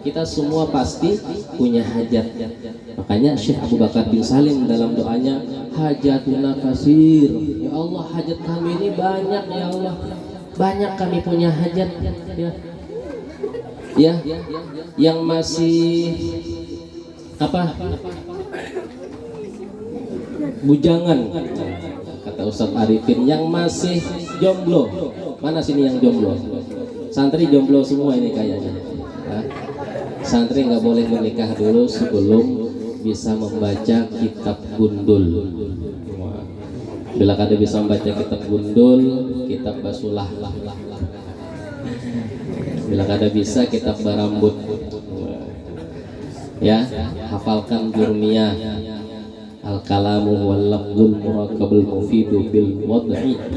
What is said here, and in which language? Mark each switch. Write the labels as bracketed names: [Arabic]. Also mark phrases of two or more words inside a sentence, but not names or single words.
[Indonesian] kita semua pasti punya hajat. Makanya Syekh Abu Bakar bin Salim dalam doanya, [Arabic] حاجاتنا كثير, يا الله [Indonesian] hajat kami ini banyak [Arabic] يا الله, [Indonesian] banyak kami punya hajat ya, yang masih apa bujangan kata Ustadz Arifin, yang masih jomblo, mana sini yang jomblo? Santri jomblo semua ini kayaknya. Santri nggak boleh menikah dulu sebelum bisa membaca kitab gundul. [Banjar] Bila kada bisa membaca kitab gundul, kitab basulah. Bila kada bisa kitab barambut. [Indonesian] Ya, hafalkan jurmiyah. [Arabic] الكلام واللفظ المركب المفيد بالوضع.